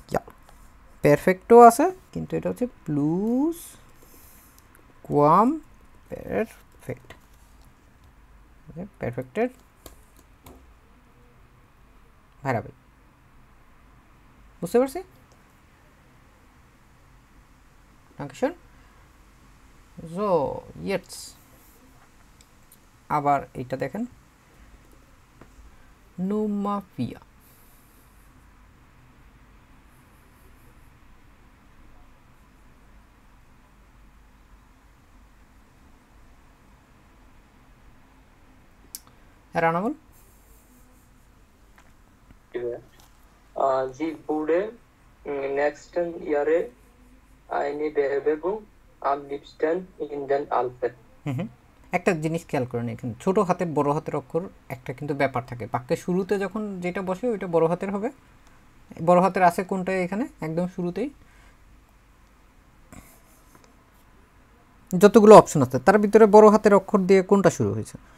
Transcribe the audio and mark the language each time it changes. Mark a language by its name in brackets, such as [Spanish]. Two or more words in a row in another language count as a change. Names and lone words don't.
[Bangla] পারফেক্টও আছে, কিন্তু এটা হচ্ছে প্লুস কোয়াম পারফেক্ট, পারফেক্টের ভ্যারিয়েবল। বুঝতে পারছি? [German] Dankeschön. So, jetzt [Bangla] আবার এইটা দেখেন, [German] Nummer 4. Herr Anamol? Sie wurde nächsten Jahre eine Bewerbung am liebsten in den Alpen. [Bangla] একটা জিনিস খেয়াল করেন, এখানে ছোট হাতের বড় হাতের অক্ষর একটা কিন্তু ব্যাপার থাকে, বাক্যের শুরুতে যখন যেটা বসে ওইটা বড় হাতের হবে। বড় হাতের আছে কোনটা? এখানে একদম শুরুতেই যতগুলো অপশন আছে তার ভিতরে বড় হাতের অক্ষর দিয়ে কোনটা শুরু হয়েছে?